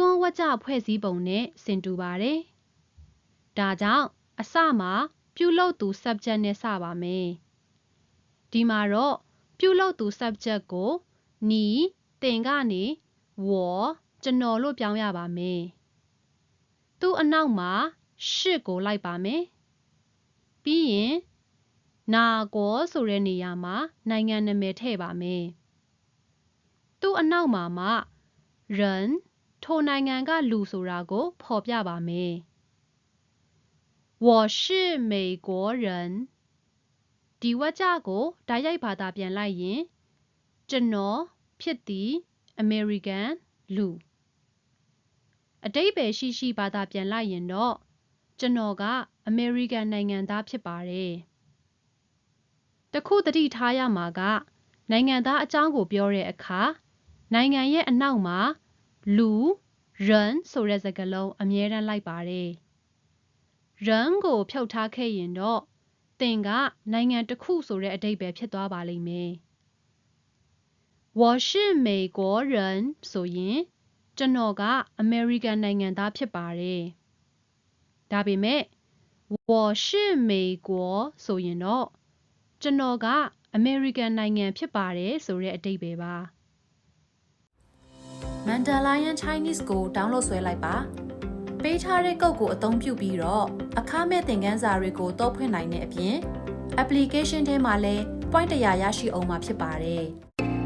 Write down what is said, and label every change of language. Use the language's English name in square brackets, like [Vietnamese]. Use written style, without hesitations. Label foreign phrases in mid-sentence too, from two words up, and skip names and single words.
[Burmese] န်းဝါကျဖွဲ့စည်းပုံနဲ့ဆင်တူပါတယ်ဒါကြောင့်အစမှာပြုလုပ်သူ subject နဲ့စပါမယ်ဒီမှာတော့ပြုလုပ်သူ subject ကို你သင်ကနေ我ကျွန်တော်လို့ပြောင်းရပါမယ်သူ့အနောက်မှာရှစ်ကိုလိုက်ပါမယ်ပြီးရင်နာကိုဆိုတဲ့နေ ရာမှာနိုင်ငံနာမည်ထည့်ပါမယ်သူ့အနောက်မှာမှ人ထိုနိုင်ငံကလူဆိုတာကိုဖော်ပြပါမယ် [Chinese] 我是美国人 [Burmese] ဒီဝါကျကိုဓာတ်ရိုက်ဘာသာပြန်လိုက်ရင်ကျွန်တော်ဖြစ်သည် American လူအတိတ်ပဲရှိဘာသာပြန်လိုက်ရင်တော့ကျွန်တော်က American နိုင်ငံသားဖြစ်ပါတယ်တခုသတိထားရမှာကနိုင်ငံသားအကြောင်းကိုပြောတဲ့ အခါနိုင်ငံရဲ့အနောက်မှာလူ人ဆိုတဲ့စကားလုံးအမြဲတမ်းလိုက်ပါတယ်人 ကိုဖြုတ်ထားခဲ့ရင်တော့သင်ကနိုင်ငံတစ်ခုဆိုတဲ့အဓိပ္ပာယ်ဖြစ်သွားပါလိမ့်မယ် [Chinese] 我是美国人 [Burmese] ဆိုရင်ကျွန်တော်က American နိုင်ငံသားဖြစ်ပါတယ်ဒါပေမဲ့ [Chinese] 我是美国 [Burmese] ဆိုရင်တော့ကျွန်တော်က American နိုင်ငံဖြစ်ပါတယ်ဆိုတဲ့အဓိပ္ပာယ်ပါ Mandalorian Chinese ကို download ဆွဲလိုက်ပါပေးထားတဲ့ကုတ်ကိုအသုံးပြုပြီးတော့အခမဲ့သင်ခန်းစာတွေကိုတောက်ဖွင့်နိုင်တဲ့အပြင် application ထဲမှာလည်း point 100ရရှိအောင်မှာဖြစ်ပါတယ်